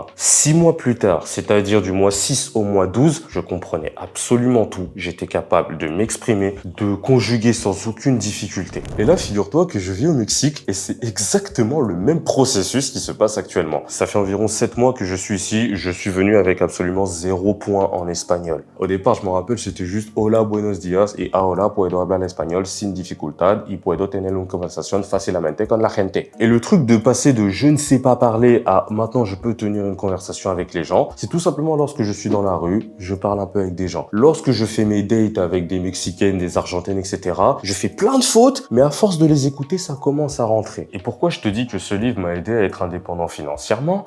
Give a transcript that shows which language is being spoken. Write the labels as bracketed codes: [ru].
[fr] 6 mois plus tard, c'est-à-dire du mois 6 au mois 12, je comprenais absolument tout. J'étais capable de m'exprimer, de conjuguer sans aucune difficulté. Et là, figure-toi que je vis au Mexique et c'est exactement le même processus qui se passe actuellement. Ça fait environ 7 mois que je suis ici. Je suis venu avec absolument 0 point en espagnol. Au départ, je me rappelle, c'était juste [es] Hola, buenos días y ahora puedo hablar español sin dificultad y puedo tener una conversación fácilmente con la gente. [fr] Et le truc de passer de je ne sais pas parler à maintenant je peux tenir une conversation avec les gens, c'est tout simplement lorsque je suis dans la rue, je parle un peu avec des gens. Lorsque je fais mes dates avec des Mexicaines, des Argentines, etc., je fais plein de fautes, mais à force de les écouter, ça commence à rentrer. Et pourquoi je te dis que ce livre m'a aidé à être indépendant financièrement?